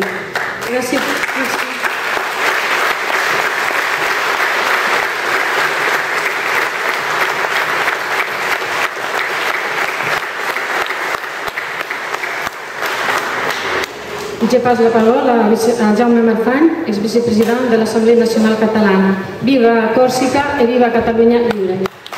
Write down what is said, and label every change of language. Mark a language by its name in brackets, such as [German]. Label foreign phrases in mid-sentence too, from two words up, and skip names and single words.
[French] Merci. Je passe la parole à Jaume Marfany, ex-vicepresident de l'Assemblée nationale catalana. [Corsican] Viva Corsica [Catalan] et viva Catalunya lliure!